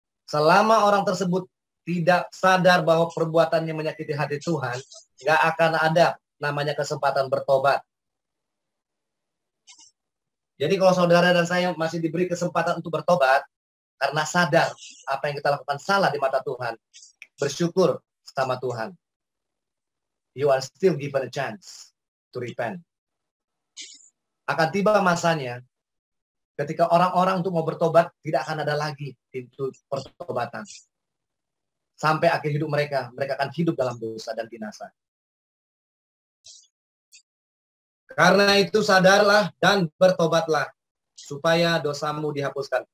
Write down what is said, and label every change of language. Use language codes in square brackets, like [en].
[id] Selama orang tersebut tidak sadar bahwa perbuatannya menyakiti hati Tuhan, nggak akan ada namanya kesempatan bertobat. Jadi kalau saudara dan saya masih diberi kesempatan untuk bertobat, karena sadar apa yang kita lakukan salah di mata Tuhan, bersyukur sama Tuhan. [en] You are still given a chance to repent. [id] Akan tiba masanya ketika orang-orang untuk mau bertobat tidak akan ada lagi pintu pertobatan. Sampai akhir hidup mereka akan hidup dalam dosa dan binasa. Karena itu sadarlah dan bertobatlah supaya dosamu dihapuskan.